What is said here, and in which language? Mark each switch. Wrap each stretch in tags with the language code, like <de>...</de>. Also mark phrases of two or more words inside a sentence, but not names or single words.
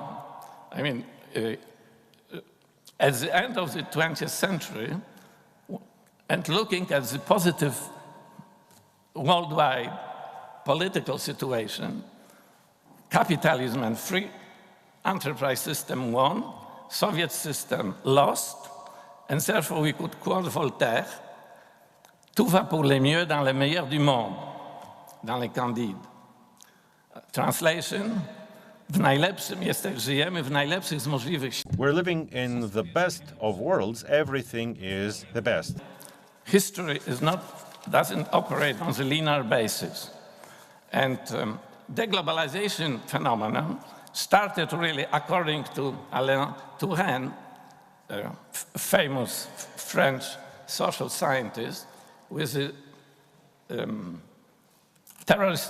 <en>I mean, at the end of the 20th century, and looking at the positive worldwide political situation, capitalism and free enterprise system won, Soviet system lost, and therefore we could quote Voltaire,</en> <fr>tout va pour le mieux dans le meilleur du monde, dans les Candides.</fr> <en>Translation,</en> <pl>żyjemy w najlepszych z możliwych.</pl> <en>We're living in the best of worlds. Everything is the best. History doesn't operate on the linear basis. And deglobalization phenomenon started really, according to Alain Touraine, a famous French social scientist, with a terrorist</en>